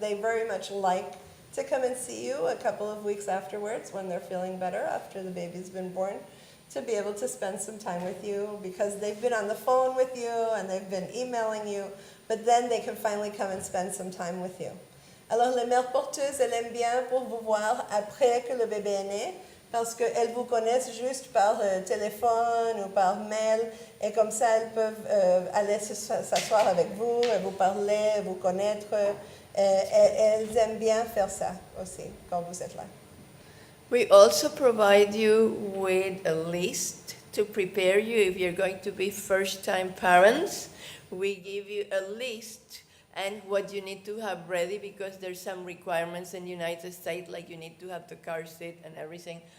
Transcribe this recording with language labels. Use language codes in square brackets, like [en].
[en] They very much like to come and see you a couple of weeks afterwards when they're feeling better after the baby's been born, to be able to spend some time with you because they've been on the phone with you and they've been emailing you, but then they can finally come and spend some time with you. [fr] Alors, les mères porteuses, elles aiment bien pour vous voir après que le bébé est né parce qu'elles vous connaissent juste par téléphone ou par mail et comme ça, elles peuvent aller s'asseoir avec vous, vous parler, vous connaître. Elles aiment bien faire ça aussi quand vous êtes là. [en] We also provide you with a list to prepare you if you're going to be first-time parents. We give you a list and what you need to have ready because there's some requirements in the United States, like you need to have the car seat and everything.